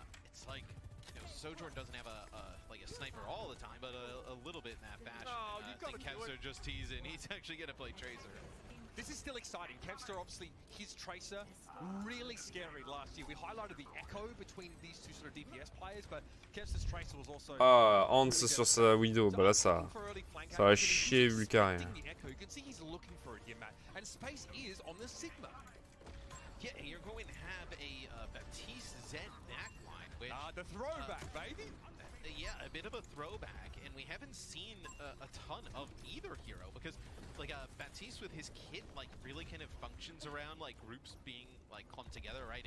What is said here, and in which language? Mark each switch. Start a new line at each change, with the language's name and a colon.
English: It's like, you know, Sojourn doesn't have like a sniper all the time, but a little bit in that fashion. No, I think Kevster just teasing. He's actually gonna play Tracer. This is still exciting. Kevster, obviously, his Tracer, really scary last year. We highlighted the echo between these two sort of DPS players, but Kevster's Tracer was also...
French: Ah, Hans sur sa Widow, bah là ça va chier vu le carré.
English: You can see he's looking for it here, Matt. And space is on the Sigma. Yeah, you're going to have a Baptiste Zen backline, which... The throwback, baby! Yeah, a bit of a throwback, and we haven't seen a ton of either hero, because like Baptiste with his kit like really kind of functions around like groups being like clumped together, right?